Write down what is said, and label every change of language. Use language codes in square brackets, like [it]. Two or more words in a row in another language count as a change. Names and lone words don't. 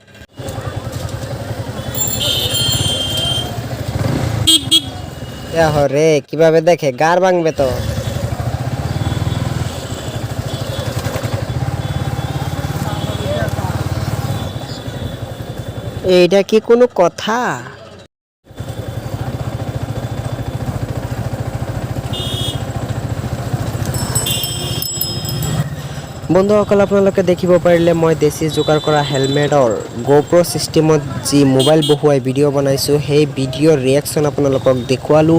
[bn] রে কিভাবে দেখে গার ভাঙবে তো। এইটা কি কোনো কথা? [as] বন্ধুসকল আপোনালোকে দেখিব পাৰিলে মই দেশী যোগাৰ কৰা হেলমেটৰ গোপ্ৰ ছিষ্টেমত যি মোবাইল বহুৱাই ভিডিঅ' বনাইছোঁ সেই ভিডিঅ'ৰ ৰিয়েকশ্যন আপোনালোকক দেখুৱালোঁ।